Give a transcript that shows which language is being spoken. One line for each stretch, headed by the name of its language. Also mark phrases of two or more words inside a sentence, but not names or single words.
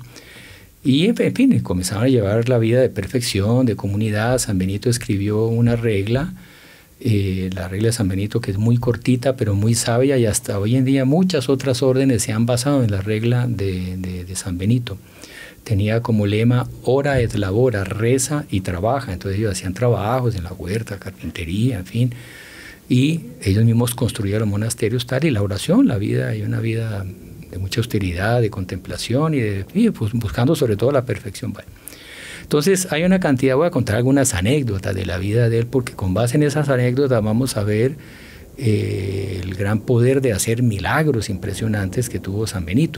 Spanish: Y en fin, comenzaron a llevar la vida de perfección, de comunidad. San Benito escribió una regla, la regla de San Benito, que es muy cortita pero muy sabia, y hasta hoy en día muchas otras órdenes se han basado en la regla de San Benito. Tenía como lema
Latin: ora et labora,
Spanish: reza y trabaja. Entonces ellos hacían trabajos en la huerta, carpintería, en fin, y ellos mismos construyeron monasterios, tal, y la oración, la vida, hay una vida de mucha austeridad, de contemplación y pues buscando sobre todo la perfección. Bueno, entonces hay una cantidad, voy a contar algunas anécdotas de la vida de él, porque con base en esas anécdotas vamos a ver el gran poder de hacer milagros impresionantes que tuvo San Benito.